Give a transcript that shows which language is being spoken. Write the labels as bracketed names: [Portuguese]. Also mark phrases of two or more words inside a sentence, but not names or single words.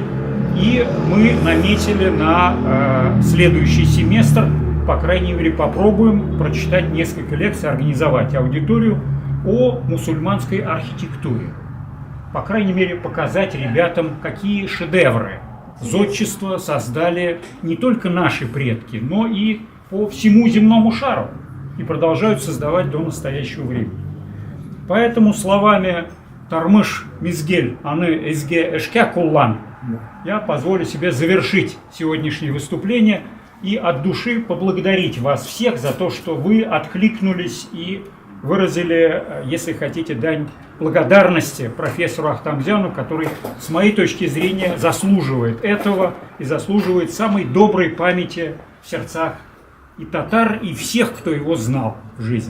[Russian] И мы наметили на следующий семестр, по крайней мере, попробуем прочитать несколько лекций, организовать аудиторию о мусульманской архитектуре. По крайней мере, показать ребятам, какие шедевры зодчества создали не только наши предки, но и по всему земному шару и продолжают создавать до настоящего времени. Поэтому словами [Tatar] «Тармыш мизгель, аны эзге эшке куллан» [Russian] я позволю себе завершить сегодняшнее выступление и от души поблагодарить вас всех за то, что вы откликнулись и выразили, если хотите, дань благодарности профессору Ахтамзяну, который, с моей точки зрения, заслуживает этого и заслуживает самой доброй памяти в сердцах и татар, и всех, кто его знал в жизни.